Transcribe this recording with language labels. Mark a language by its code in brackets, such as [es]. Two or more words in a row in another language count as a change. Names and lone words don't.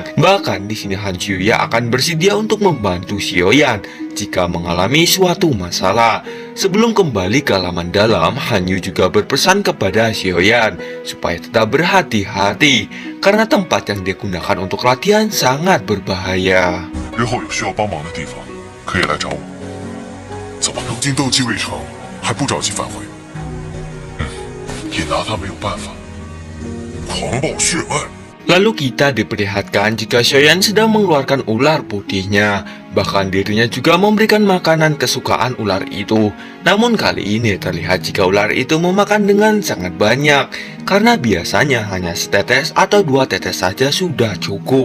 [id] Bahkan di sini Han Xiuya akan bersedia untuk membantu Xiaoyan jika mengalami suatu masalah. Sebelum kembali ke halaman dalam, Han Yu juga berpesan kepada Xiaoyan supaya tetap berhati-hati karena tempat yang dia gunakan untuk latihan sangat berbahaya. [zh] 日后有需要帮忙的地方可以来找我。怎么，如今斗技未成，还不着急返回？也拿他没有办法。狂暴血脉。 [id] Lalu kita diperlihatkan jika Xiaoyan sedang mengeluarkan ular putihnya. Bahkan dirinya juga memberikan makanan kesukaan ular itu. Namun kali ini terlihat jika ular itu memakan dengan sangat banyak. Karena biasanya hanya setetes atau 2 tetes saja sudah cukup.